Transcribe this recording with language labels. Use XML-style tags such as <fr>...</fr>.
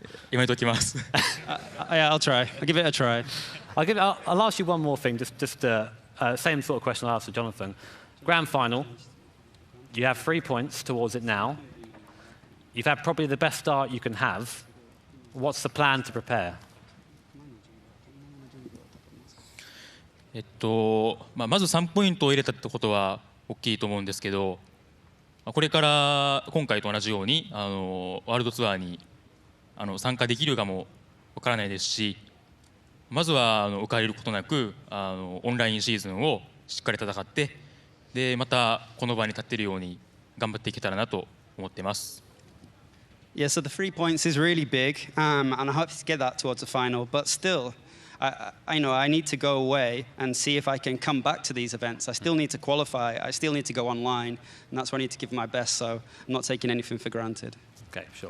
<en>Yeah, I'll try. I'll give it a try. I'll ask you one more thing, just same sort of question I asked to Jonathan. Grand final, you have 3 points towards it now. You've had probably the best start you can have. What's the plan to prepare?</en> <ja>まず3ポイントを入れたってことは大きいと思うんですけど、これから今回と同じようにワールドツアーに参加できるかもわからないですし、まずは浮かれることなくオンラインシーズンをしっかり戦って、でまたこの場に立っているように頑張っていけたらなと思っています。</ja> <en>Yeah, so the 3 points is really big, and I hope to get that towards the final. But still, I know I need to go away and see if I can come back to these events. I still need to qualify. I still need to go online, and that's where I need to give my best. So I'm not taking anything for granted. Okay, sure.</en>